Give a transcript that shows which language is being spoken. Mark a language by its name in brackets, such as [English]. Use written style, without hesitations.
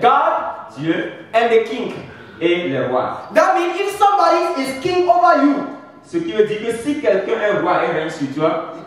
[English] God [French] Dieu [English] and the king. [French] et les rois. [English] That means if somebody is king over you, [French] Ce qui veut dire que si quelqu'un est roi et règne sur toi,